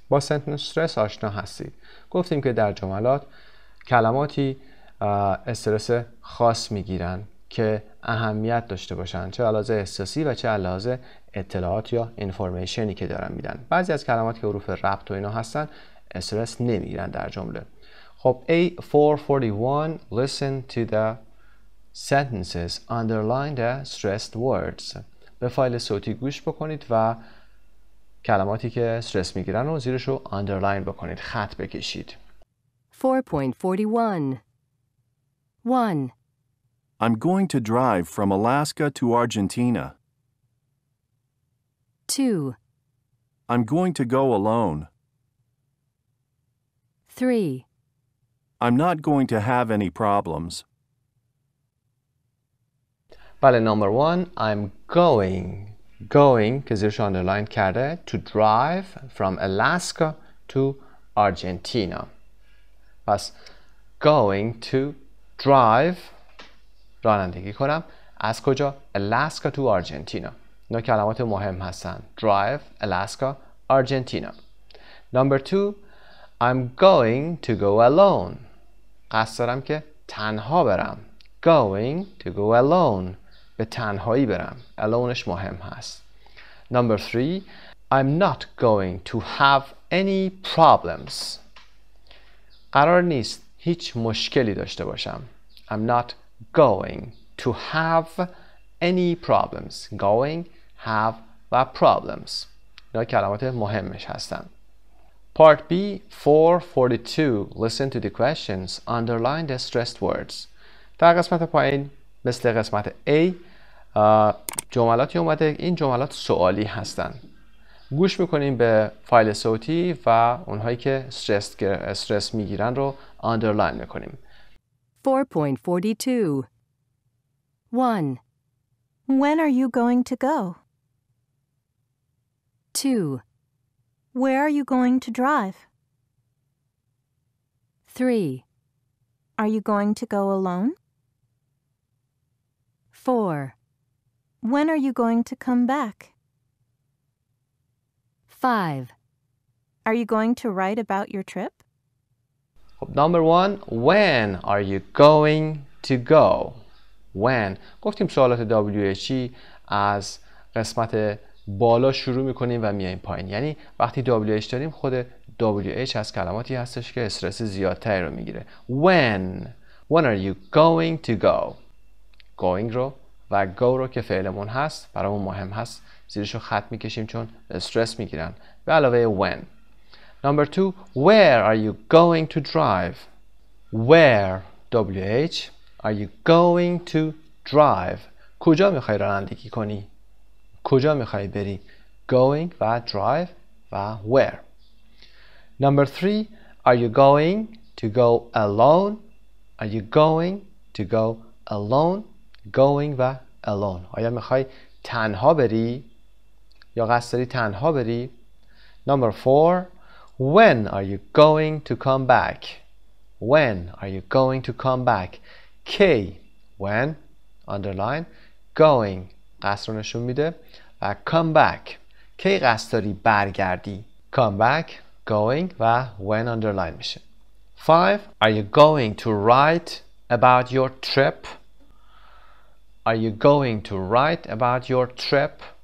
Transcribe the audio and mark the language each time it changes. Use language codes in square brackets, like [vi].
[fa] با [en] sentence stress [fa] آشنا هستید. گفتیم که در جملات کلماتی استرس خاص میگیرن که اهمیت داشته باشن چه علاوه احساسی و چه علاوه اطلاعات یا اینفورمیشنی که دارن میدن. بعضی از کلمات که حروف ربط و اینا هستن استرس نمیگیرن در جمله. [en] خب A441 listen to the sentences underline the stressed words. [fa] به فایل صوتی گوش بکنید و کلماتی که استرس میگیرن رو زیرش رو [en] underline [fa] بکنید، خط بکشید. 4.41 1. [en] I'm going to drive from Alaska to Argentina. 2. I'm going to go alone. 3. I'm not going to have any problems. [fa] بله [en] number 1 I'm going [fa] که زیرش [en] underline [fa] کرده [en] to drive from Alaska to Argentina. پس going to drive [fa] رانندگی کنم از کجا؟ [en] Alaska to Argentina. [fa] اینا کلمات مهم هستن. [en] drive, Alaska, Argentina. Number 2 I'm going to go alone. [fa] قصد دارم که تنها برم. [en] going to go alone. [fa] به تنهایی برم. aloneش مهم هست. [en] Number 3 I'm not going to have any problems. [fa] قرار نیست هیچ مشکلی داشته باشم. [en] I'm not going to have any problems. going, have [fa] و problems. اینا کلمات مهمش هستن. [en] Part B 442 Listen to the questions. Underline the stressed words. [fa] در قسمت پایین مثل قسمت A جملاتی اومده. این جملات سوالی هستن. گوش میکنیم به فایل صوتی و اونهایی که استرس میگیرن رو underline میکنیم. 4.42 1, [en] When are you going to go? 2, Where are you going to drive? 3, Are you going to go alone? 4, When are you going to come back? 5, Are you going to write about your trip? Number 1 When are you going to go? [fa] When گفتیم سوالات WHE از قسمت بالا شروع میکنیم و میایم پایین. یعنی وقتی WH داریم خود WH از کلماتی هستش که استرس زیادتری رو میگیره. [en] When are you going to go? Going [fa] رو و go رو که فعلمون هست برامون مهم هست زیرش رو خط میکشیم چون استرس میگیرن به علاوه when. [en] Number 2 Where are you going to drive? Where WH Are you going to drive? [fa] کجا میخوای رانندگی کنی؟ کجا میخوای بری؟ [en] Going و drive و where. Number 3 Are you going to go alone? Are you going to go alone? Going و alone. [fa] آیا میخوای تنها بری؟ یا قصد داری تنها بری؟ [en] Number 4 When are you going to come back? When are you going to come back? K When underline Going [fa] قصد رو نشون میده [en] و come back [fa] کی قصد داری برگردی؟ [en] Come back Going و when underline میشه. 5 Are you going to write about your trip? Are you going to write about your trip?